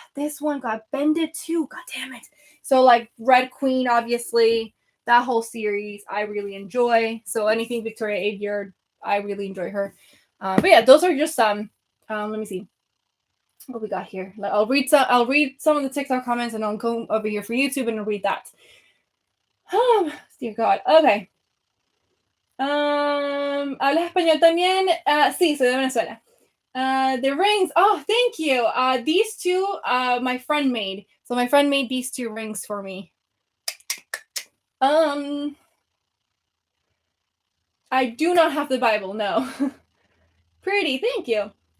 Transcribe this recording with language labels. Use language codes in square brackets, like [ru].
[en] This one got bended too. God damn it! So like Red Queen, obviously that whole series I really enjoy. So anything Victoria Aveyard, I really enjoy her. But yeah, those are just some. Let me see what we got here. I'll read some of the TikTok comments, and I'll go over here for YouTube and I'll read that. Oh, dear God. Okay. [es] ¿Hablas español también? Sí, soy de Venezuela. [en] The rings. Oh, thank you. These two, my friend made. So my friend made these two rings for me. I do not have the Bible. No. Pretty. Thank you.